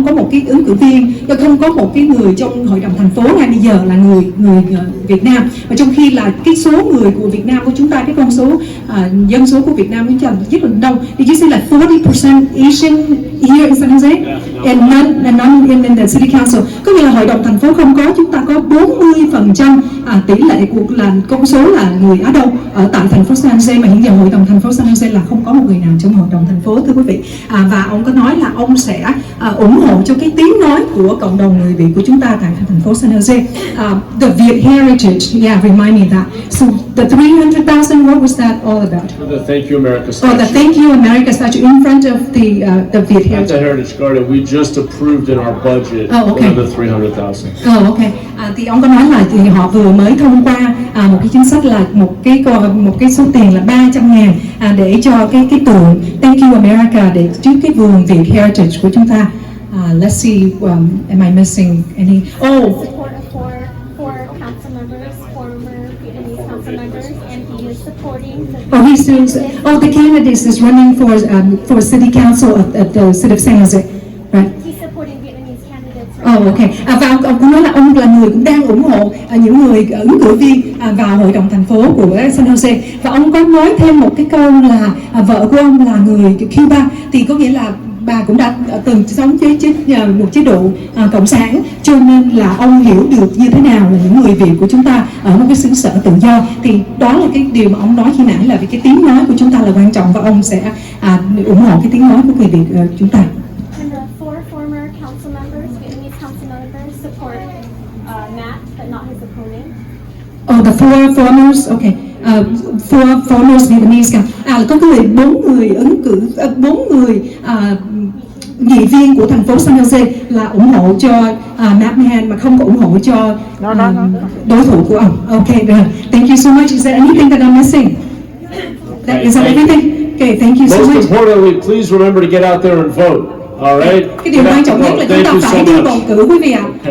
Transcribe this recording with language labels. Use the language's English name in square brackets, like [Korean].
[Vietnamese] cái ứng cử viên, không có một cái người trong hội đồng thành phố ngay bây giờ là người Việt Nam, và trong khi là cái số người của Việt Nam của chúng ta, cái con số dân số của Việt Nam chúng ta rất là đông. [English] Did you say like 40% Asian here in San Jose and none in the city council? [Vietnamese] Có nghĩa là hội đồng thành phố không có, chúng ta có 40% tỷ lệ của là con số là người Á Đông ở tại thành phố San Jose, mà hiện giờ hội đồng thành phố San Jose là không có một người nào trong hội đồng thành phố, thưa quý vị. Và ông có nói là ông sẽ ủng hộ cho cái tiếng nói của cộng đồng người Việt của chúng ta tại thành phố San Jose. [English] The Viet Heritage, yeah, remind me that. So the 300,000, what was that all about? The Thank You America statue. Oh, the Thank You America statue in front of the Viet Heritage. At the Heritage Garden, we just approved in our budget another 300,000. Oh, okay. [Vietnamese] Thì ông có nói là thì họ vừa mới thông qua một cái chính sách là một cái số tiền là 300.000 để cho cái tượng Thank You America để trước cái vườn Viet Heritage của chúng ta. [English] Let's see, am I missing any? Oh. Four council members, former Vietnamese council members, and he is supporting Oh, he's still. Oh, the candidate is running for city council at the city of San Jose, right? He's supporting Vietnamese candidates. Oh, okay. [Vietnamese] Và ông cũng nói là ông là người cũng đang ủng hộ những người ứng cử viên vào hội đồng thành phố của San Jose. Và ông có nói thêm một cái câu là vợ của ông là người Cuba, thì có nghĩa là bà cũng đã từng sống với một chế độ cộng sản, cho nên là ông hiểu được như thế nào là những người Việt của chúng ta ở một cái xứ sở tự do. Thì đó là cái điều mà ông nói khi nãy, là vì cái tiếng nói của chúng ta là quan trọng, và ông sẽ ủng hộ cái tiếng nói của người Việt chúng ta. [English] And the 4 former council members, Vietnamese council members, support Matt, but not his opponent. Oh, the 4 foreigners, okay. 4 foreigners Vietnamese. [Vietnamese] Có người 4 người ứng cử, 4 người nghị viên của thành phố San Jose là ủng hộ cho Matt Mahan, mà không có ủng hộ cho đối thủ của ông. [English] Okay, thank you so much. Is there anything that I'm missing? Is that everything? Okay, thank you so much. Most importantly, please remember to get out there and vote. All right? [Vietnamese] Cái điều quan trọng nhất là chúng ta phải đi bầu cử, quý vị ạ.